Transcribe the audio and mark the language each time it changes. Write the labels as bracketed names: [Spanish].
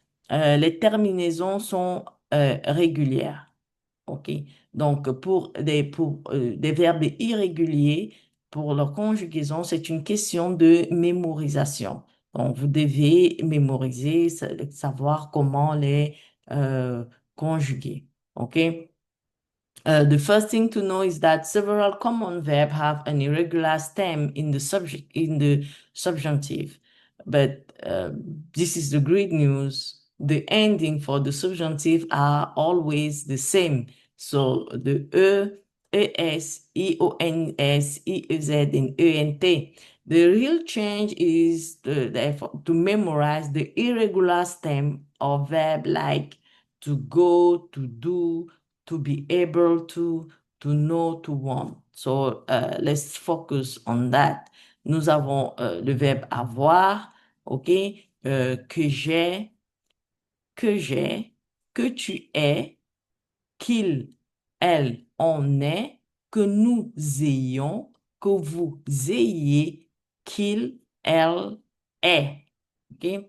[French] Les terminaisons sont régulières. OK? Donc, pour des verbes irréguliers, pour leur conjugaison, c'est une question de mémorisation. Donc, vous devez mémoriser, savoir comment les euh, conjuguer. OK? [English] The first thing to know is that several common verbs have an irregular stem in the subjunctive. But this is the great news. The ending for the subjunctive are always the same. So the es, ions, iez, and ent. The real change is the effort to memorize the irregular stem of verb like to go, to do, to be able to know, to want. So, let's focus on that. [French] Nous avons le verbe avoir, OK? Que j'ai, que tu es, qu'il, elle, on est, que nous ayons, que vous ayez, qu'il, elle est. OK?